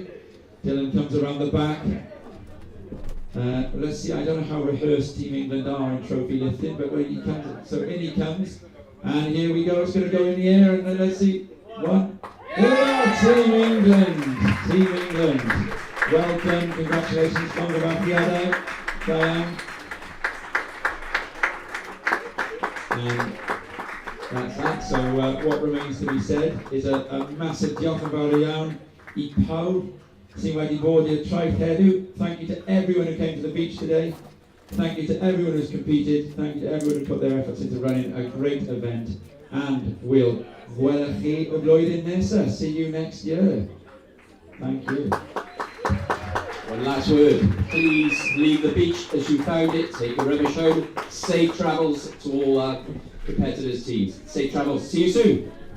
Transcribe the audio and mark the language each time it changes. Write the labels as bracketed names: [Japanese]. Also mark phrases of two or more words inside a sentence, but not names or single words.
[English] Dylan comes around the back. Let's see, I don't know how rehearsed Team England are in trophy lifting, but when he comes, so in he comes, and here we go, it's going to go in the air, and then let's see, one, Team England, Team England, well done, congratulations, from the Baffiado, Diane, and that's that. So what remains to be said is a massive [Welsh] diolch yn fawr iawn I pawb sy'n wedi bod i'r traeth heddiw. [English] Thank you to everyone who came to the beach today. Thank you to everyone who's competed. Thank you to everyone who put their efforts into running a great event. And we'll [Welsh] gwelwch chi y flwyddyn nesaf. [English] See you next year. Thank you. One last word. Please leave the beach as you found it. Take your rubbish home. Safe travels to all our competitors' teams. Safe travels. See you soon.